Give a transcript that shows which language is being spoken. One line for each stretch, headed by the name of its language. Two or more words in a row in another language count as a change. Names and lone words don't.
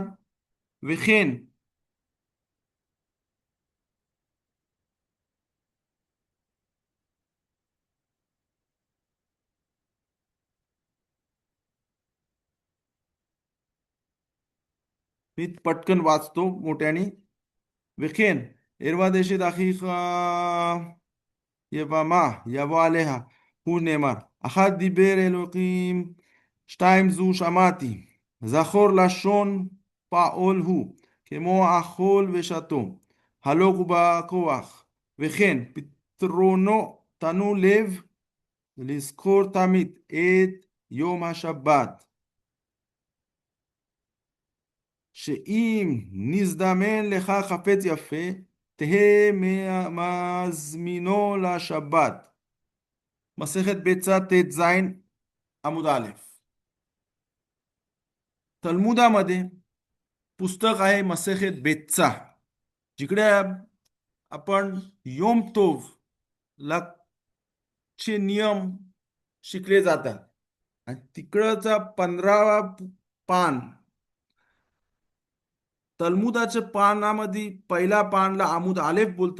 Marathi: वेखेन मी पटकन वाचतो मोठ्याने. वेखेन एरवा देशे दाखिका
Hebrew: יבמה יבוא עליה, הוא נאמר, אחת דיבר אלוקים, שתיים זו שמעתי, זכור לשון פעול הוא, כמו אכול ושתו, הלוך ובכוח, וכן פתרונו תנו לב, לזכור תמיד את יום השבת, שאם נזדמן לך חפץ יפה, תהא מזמינו לשבת. מסכת ביצה ט"ז עמוד א'.
Marathi: तलमुदामध्ये पुस्तक आहे मसेखेत बेतचा, जिकडे आपण
Hebrew: יום טוב
Marathi: चे नियम शिकले जातात. आणि तिकडचा 15वा पान, तलमुदाच्या पानामध्ये पहिला पानला
Hebrew: עמוד אלף
Marathi: बोलतात.